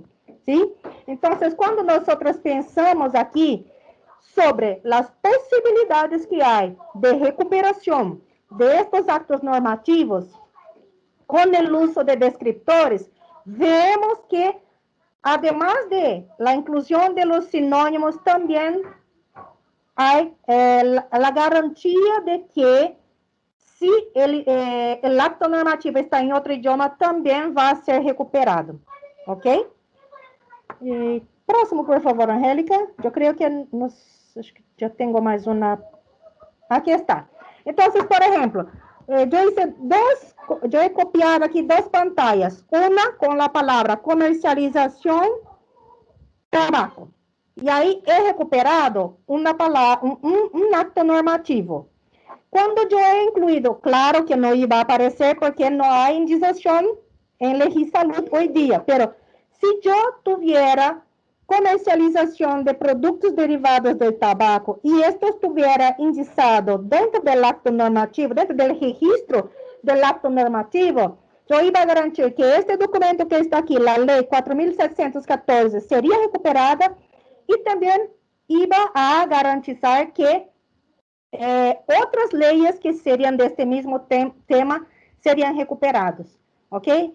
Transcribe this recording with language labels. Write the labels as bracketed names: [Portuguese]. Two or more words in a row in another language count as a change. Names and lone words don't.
[Spanish] ¿Sí? [Portuguese] Então, quando nós pensamos aqui sobre as possibilidades que há de recuperação destes actos normativos com o uso de descriptores, vemos que, [Spanish] además de la inclusión de los sinónimos, también hay la garantía de que si el acto normativo está en otro idioma, también va a ser recuperado. ¿Ok? Próximo, por favor, Angélica. Yo creo que ya tengo más una. Aquí está. Entonces, por ejemplo, yo he copiado aquí dos pantallas. Una con la palabra comercialización tabaco. [Portuguese] E aí he recuperado uma palavra, um acto normativo. Quando eu he incluído, claro que não ia aparecer porque não há indicação em legislação hoje dia, pero se eu tuviera comercialização de produtos derivados do tabaco e esto estuviera indicado dentro do acto normativo, dentro do registro do acto normativo, eu ia garantir que este documento que está aqui, a Lei 4.714, seria recuperada e também [Spanish] iba a garantizar [Portuguese] que outras leis que seriam deste mesmo tema seriam recuperados, ok?